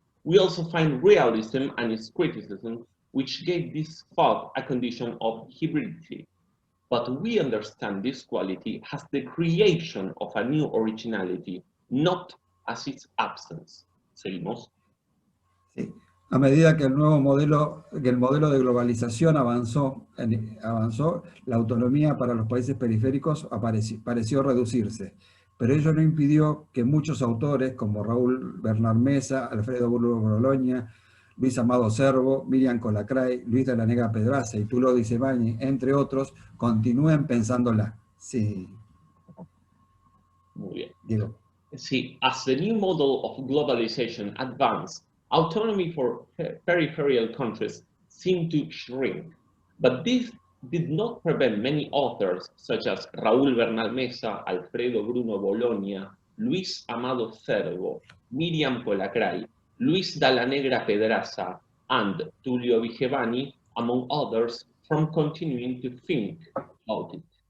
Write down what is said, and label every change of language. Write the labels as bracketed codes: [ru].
[en] We also find realism and its criticism, which gave this thought a condition of hybridity. But we understand this quality as the creation of a new originality, not as its absence. [es] ¿Seguimos? Sí. A medida que el modelo de globalización avanzó, la autonomía para los países periféricos pareció reducirse, pero ello no impidió que muchos autores como Raúl Bernal Mesa, Alfredo Bruno Bologna, Luis Amado Cervo, Miriam Colacray, Luis de la Nega Pedraza y Tulio Di Sebagni, entre otros, continúen pensándola. Sí. Muy bien. Diego. [en] See, as the new model of globalization advanced, autonomy for peripheral countries seemed to shrink. But this did not prevent many authors, such as Raúl Bernal Mesa, Alfredo Bruno Bologna, Luis Amado Cervo, Miriam Colacray, Luis Dalla Negra Pedraza, and Tulio Vigevani, among others, from continuing to think about it.